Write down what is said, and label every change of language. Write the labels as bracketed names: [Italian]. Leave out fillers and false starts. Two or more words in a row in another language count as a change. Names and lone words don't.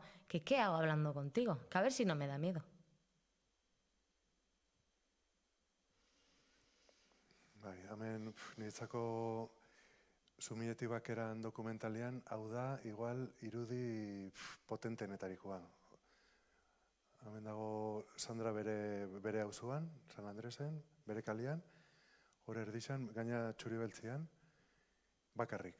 [Spanish] Que qué hago hablando contigo, que a ver si no me da miedo. [Basque] Bai, hemen niretzako Zuminetik Bakeran dokumentalean, hau da, igual, irudi potentenetarikoa. Hemen dago Sandra bere auzoan, San Andresen, bere kalian, hor erdixan, gaina Txuribeltzian, bakarrik.